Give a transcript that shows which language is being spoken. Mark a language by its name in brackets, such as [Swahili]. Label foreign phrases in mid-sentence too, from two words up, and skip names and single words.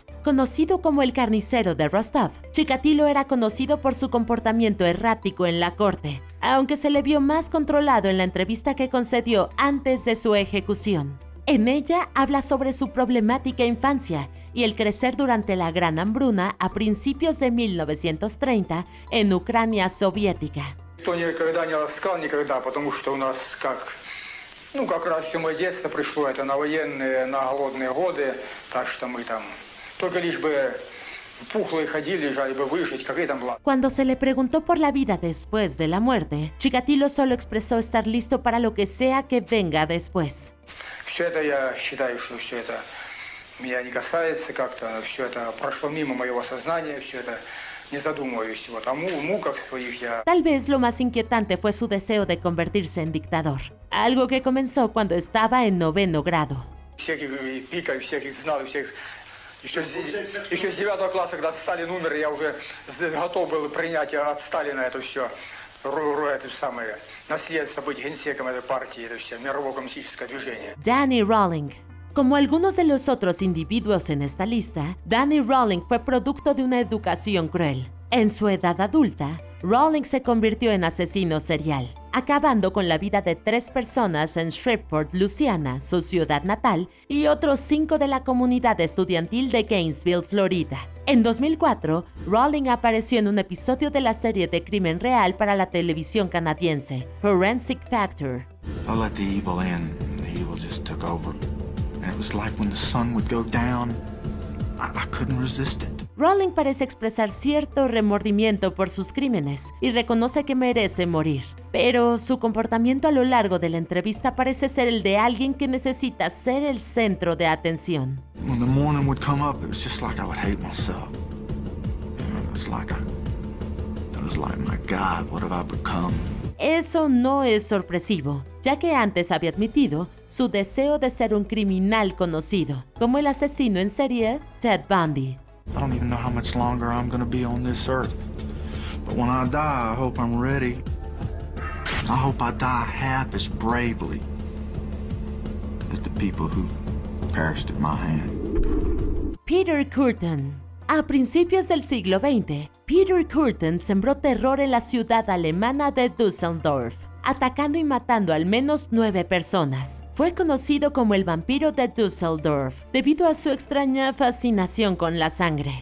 [Spanish] Conocido como el carnicero de Rostov, Chikatilo era conocido por su comportamiento errático en la corte, aunque se le vio más controlado en la entrevista que concedió antes de su ejecución. En ella habla sobre su problemática infancia y el crecer durante la Gran Hambruna a principios de 1930 en Ucrania soviética. [Russian] Никто никогда не ласкал, никогда, потому что у нас как раз все мое детство пришло, это на военные, на голодные годы, так что мы там только лишь бы пухлые ходили, лежали бы выжить, какая там была. [Spanish] Cuando se le preguntó por la vida después de la muerte, Chikatilo solo expresó estar listo para lo que sea que venga después. [Russian] Все это я считаю, что все это меня не касается как-то, все это прошло мимо моего сознания, все это не задумываюсь, вот, о муках своих я... [Spanish] Tal vez lo más inquietante fue su deseo de convertirse en dictador, algo que comenzó cuando estaba en 9º grado. [Russian] Всех их пикаю, всех их знал, всех... Еще с 9 класса, когда Сталин умер, я уже готов был принять от Сталина это все, это самое, наследство, быть генсеком этой партии, это все, мировое коммунистическое движение. [Spanish] Danny Rawling. Como algunos de los otros individuos en esta lista, Danny Rawling fue producto de una educación cruel. En su edad adulta, Rawling se convirtió en asesino serial, acabando con la vida de 3 personas en Shreveport, Luisiana, su ciudad natal, y otros 5 de la comunidad estudiantil de Gainesville, Florida. En 2004, Rawling apareció en un episodio de la serie de crimen real para la televisión canadiense, Forensic Factor. [English] I let the evil in, and the evil just took over. And it was like when the sun would go down, I couldn't resist it. [Spanish] Rawling parece expresar cierto remordimiento por sus crímenes y reconoce que merece morir. Pero su comportamiento a lo largo de la entrevista parece ser el de alguien que necesita ser el centro de atención. [English] When the morning would come up, it was just like I would hate myself. It was like, my God, what have I become? [Spanish] Eso no es sorpresivo, ya que antes había admitido su deseo de ser un criminal conocido, como el asesino en serie Ted Bundy. [English] I don't even know how much longer I'm going to be on this earth. But when I die, I hope I'm ready. I hope I die half as bravely as the people who perished at my hand. [Spanish] Peter Kürten. A principios del siglo XX, Peter Kürten sembró terror en la ciudad alemana de Düsseldorf, atacando y matando al menos 9 personas. Fue conocido como el vampiro de Düsseldorf, debido a su extraña fascinación con la sangre.